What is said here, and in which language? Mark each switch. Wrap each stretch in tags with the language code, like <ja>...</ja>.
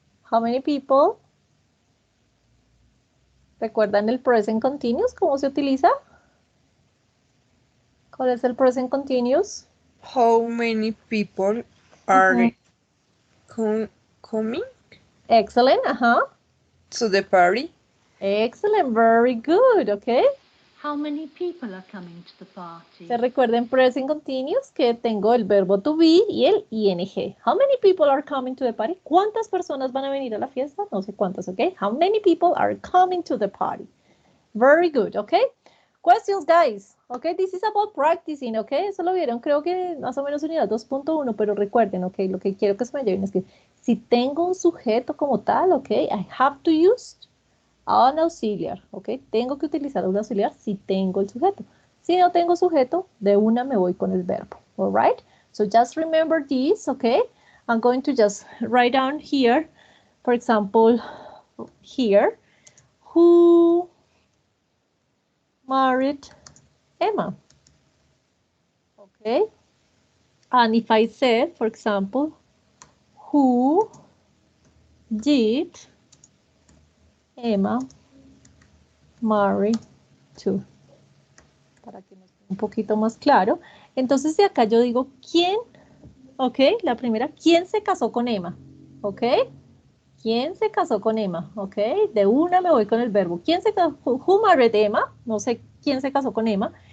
<en>How many people?</en> <es>¿Recuerdan el present continuous? ¿Cómo se utiliza? ¿Cuál es el present continuous?</es> <en>How many people are coming Excellent, to the party? Excellent, very good, okay. How many people are coming to the party?</en> <es>Se recuerden present continuous que tengo el verbo to be y el ing.</es> <en>How many people are coming to the party?</en> <es>¿Cuántas personas van a venir a la fiesta? No sé cuántas, okay.</es> <en>How many people are coming to the party? Very good, okay. Questions, guys. Okay, this is about practicing, okay.</en> <es>Eso lo vieron, creo que más o menos unidad 2.1, pero recuerden, okay, lo que quiero que se me lleven es que si tengo un sujeto como tal, okay,</es> <en>I have to use an auxiliar, okay.</en> <es>Tengo que utilizar un auxiliar si tengo el sujeto. Si no tengo sujeto, de una me voy con el verbo,</es> <en>all right. So just remember this, okay. I'm going to just write down here, for example, here, who married Emma. Okay. And if I said, for example, who did Emma marry to?</en> <es>Para que nos quede un poquito más claro. Entonces de acá yo digo, ¿quién? Ok, la primera, ¿quién se casó con Emma? Ok. ¿Quién se casó con Emma? Ok, de una me voy con el verbo. ¿Quién se casó?</es> <en>Who married Emma?</en> <es>No sé quién se casó con Emma.</es>